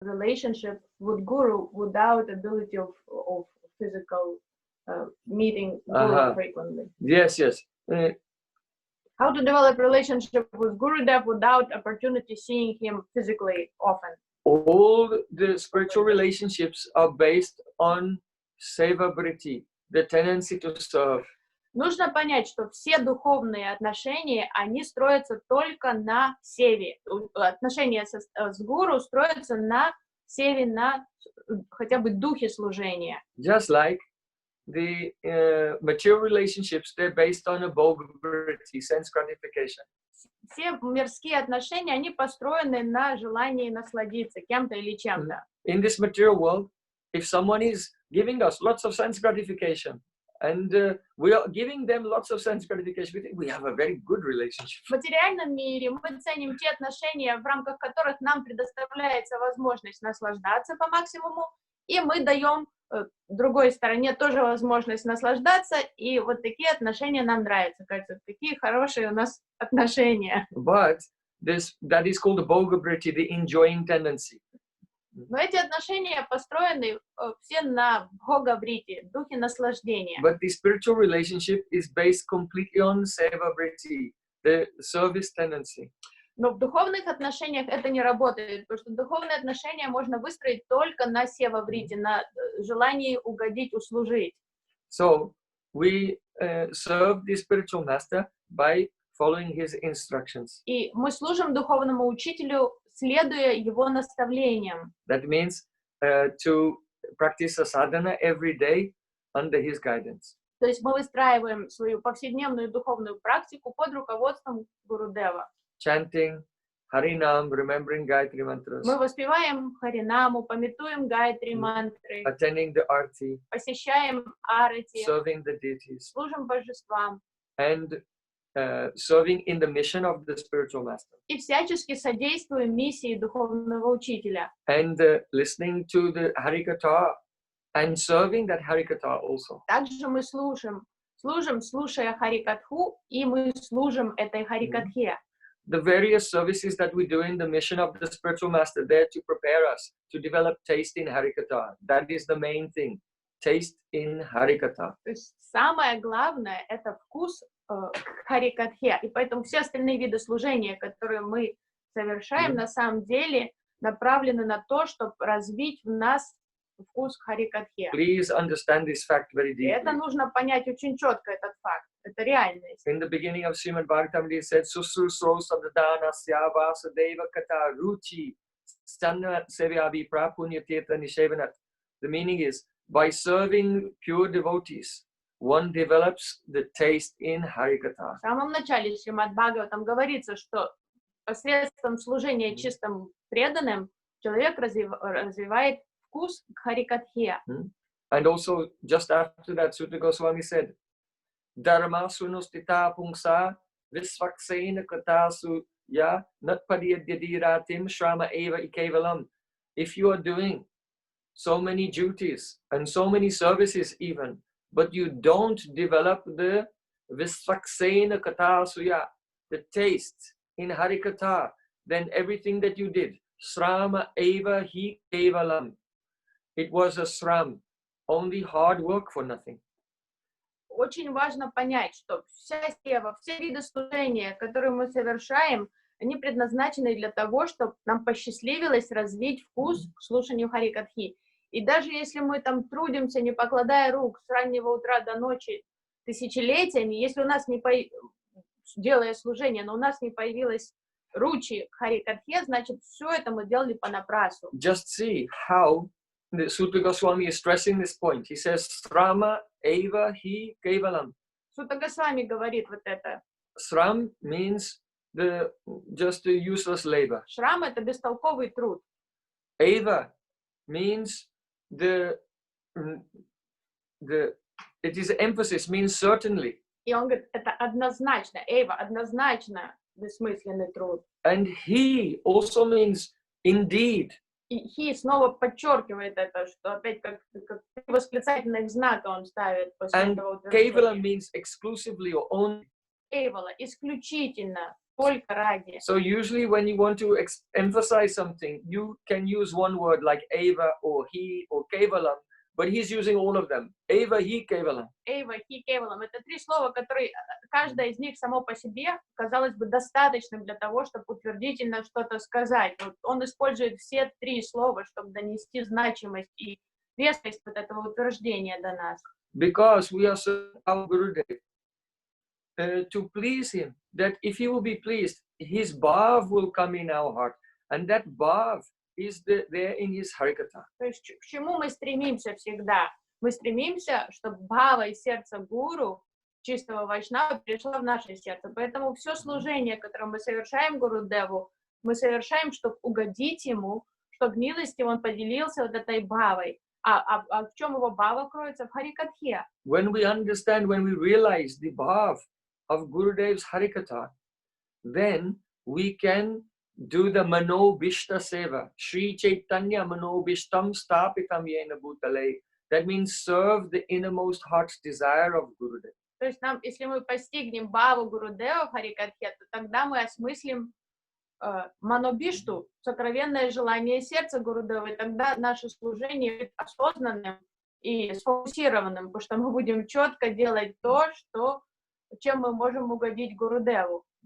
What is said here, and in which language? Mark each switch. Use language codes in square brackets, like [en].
[en] relationship with Guru without ability of physical meeting Guru frequently. Yes. How to develop relationship with Gurudev without opportunity seeing him physically often? All the spiritual relationships are based on seva vritti, the tendency to serve. [ru] Нужно понять, что все духовные отношения, они строятся только на севе. Отношения с гуру строятся на севе, на хотя бы духе служения. [en] Just like the material relationships, they're based on a bhoga vritti, sense gratification. [ru] Все мирские отношения, они построены на желании насладиться кем-то или чем-то. [en] In this material world, if someone is giving us lots of sense gratification, and we are giving them lots of sense gratification, we think we have a very good relationship. [ru] В материальном мире мы ценим те отношения, в рамках которых нам предоставляется возможность наслаждаться по максимуму, и мы даем другой стороне тоже возможность наслаждаться, и вот такие отношения нам нравятся. Кажется, какие хорошие у нас отношения. [en] But that is called the bhoga vritti, the enjoying tendency. [ru] Но эти отношения построены все на бхога-врити, духе наслаждения. [en] But the spiritual relationship is based completely on seva vritti, the service tendency. [ru] Но в духовных отношениях это не работает, потому что духовные отношения можно выстроить только на сева-врити, на желании угодить, услужить. [en] So we serve the spiritual master by following his instructions. [ru] И мы служим духовному учителю, следуя его наставлениям. [en] That means to practice a sadhana every day under his guidance. [ru] То есть мы выстраиваем свою повседневную духовную практику под руководством Гурудева. [en] Chanting Harinam, remembering Gayatri mantras. [ru] Мы воспеваем Харинаму, памятуем Гайатри мантры, [en] Attending the arti, [ru] посещаем арати, [en] serving the deities, [ru] служим божествам [en] and serving in the mission of the spiritual master. [ru] и всячески содействуем миссии духовного учителя. [en] And listening to the Harikatha and serving that Harikatha also. [ru] Также мы слушая Харикатху, и мы служим этой Харикатхе. [en] The various services that we do in the mission of the spiritual master, there to prepare us to develop taste in Harikatha. That is the main thing. Taste in Harikatha. [ru] То есть самое главное — это вкус к Харикатхе. И поэтому все остальные виды служения, которые мы совершаем, на самом деле направлены на то, чтобы развить в нас вкус к Харикатхе. [en] Please understand this fact very [ru] И это [en] deeply. [ru] нужно понять очень четко, этот факт. Это реальность. [en] In the beginning of Srimad Bhagavatam, it said, [sa] Susrusro Sabdadana Syavasudeva Kata Ruchi Sanna Sevyavi Prapunyateta Nishevanat. [en] The meaning is, by serving pure devotees, one develops the taste in Harikatha. [ru] В самом начале Шримад Бхагаватам говорится, что посредством служения чистым преданным человек развивает вкус к Харикатхе. [en] And also, just after that, Sutta Goswami said, [sa] Dharma sunustita pungsa visvaksena katasu ya natpadiyadiratim shrama eva ikevalam. [en] If you are doing so many duties and so many services even, but you don't develop the visvaksena katasuya, the taste in Harikatha, then everything that you did, [sa] srama eva hi kevalam. [en] It was a sram, only hard work for nothing. [ru] Очень важно понять, что вся сева, все виды служения, которые мы совершаем, они предназначены для того, чтобы нам посчастливилось развить вкус к слушанию Харикатхи. И даже если мы там трудимся, не покладая рук с раннего утра до ночи тысячелетиями, если у нас делая служение, но у нас не появилось ручи к Харикатхе, значит, все это мы делали понапрасну. [en] Just see how the Sutta Goswami is stressing this point. He says, [sa] Srama eva hi kevalam. [ru] Сутта Госвами говорит вот это. [en] Sram means just the useless labor. [ru] Шрам — это бестолковый труд. [en] Eva means it is emphasis, means certainly. [ru] И он говорит, это однозначно, эйва, однозначно бессмысленный труд. [en] And he also means indeed. [ru] И хи снова подчеркивает это, что опять как восклицательных знака он ставит после [en] And [ru] этого [sa] kevala [ru] утверждения. [en] means exclusively or only. [ru] Эйвала, исключительно, только ради. [en] So usually when you want to emphasize something, you can use one word like eva or he or kevalam, but he's using all of them. [sa] Eva, he, kevalam. Эйва, хи, кевалам. [ru] Это три слова, которые каждое из них само по себе, казалось бы, достаточным для того, чтобы утвердительно что-то сказать. Вот он использует все три слова, чтобы донести значимость и вескость вот этого утверждения до нас. [en] Because we are so our Gurudev to please him, that if he will be pleased, his bhav will come in our heart, and that bhav is there in his harikatha. [ru] То есть к чему мы стремимся всегда? Мы стремимся, чтобы бхава из сердца гуру, чистого вайшнава, пришло в наше сердце. Поэтому все служение, которое мы совершаем Гурудеву, мы совершаем, чтобы угодить ему, чтобы милостью он поделился вот этой бхавой. А в чем его бхава кроется? В харикатхе. [en] When we understand, when we realize the bhav of Gurudev's harikatha, then we can do the manobishta seva. [sa] Sri Chaitanya manobishtam stapitam yena bhutale. [en] That means serve the innermost heart's desire of Gurudev. [ru] То есть нам, если мы постигнем бхаву Гурудева в харикатхе, то тогда мы осмыслим манобишту, сокровенное желание сердца Гурудева, и тогда наше служение будет осознанным и сфокусированным, потому что мы будем четко делать то, чем мы можем угодить Гурудеву.